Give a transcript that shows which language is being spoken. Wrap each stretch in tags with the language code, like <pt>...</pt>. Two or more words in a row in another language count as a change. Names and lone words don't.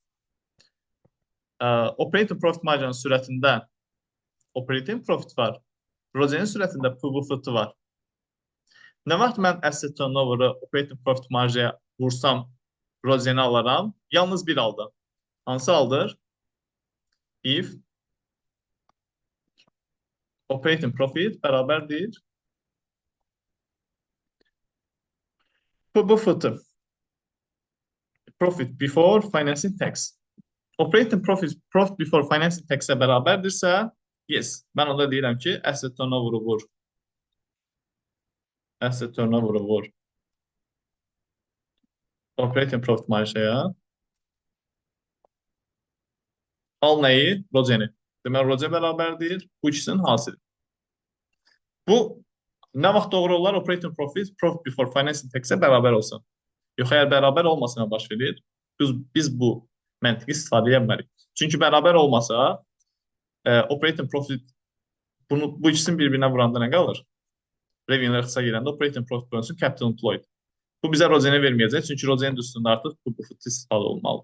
<en>Operating profit margin</en> <az>sürətində</az> <en>operating profit</en> <az>var. Rozenin sürətində PBFT var. Nə vaxt mən</az> <en>asset turnover-ı operating profit</en> <az>marjaya vursam, rozeni alaram, yalnız bir halda. Hansı haldır?</az> <en>If operating profit bərabərdir PBFT. Profit before financing tax. Operating profit before financing tax-ə</en> <az>bərabərdirsə, yes, mən onda deyirəm ki,</az> <en>asset turnover-ı</en> <az>vur.</az> <en>Asset turnover-ı</en> <az>vur.</az> <en>Operating profit</en> <az>marjaya. Al nəyi? Rozeni. Deməli, rozen bərabərdir. Bu ikisinin hasili. Bu nə vaxt doğru olar?</az> <en>Operating profit before financing tax-ə</en> <az>bərabər olsun. Yox, əgər bərabər olmasına baş verir, biz bu məntiqi istifadə etmərik. Çünki bərabər olmasa,</az> <en>operating profit</en> <az>bu ikisini bir-birinə vuranda nə qalır? Revenue-lər ixtisar girəndə</az> <en>operating profit</en> <az>bölünsün</az> <en>capital employed.</en> <az>Bu bizə rozeni verməyəcək, çünki rozenin üstündə artıq bu profit istifadə olunmalı.</az>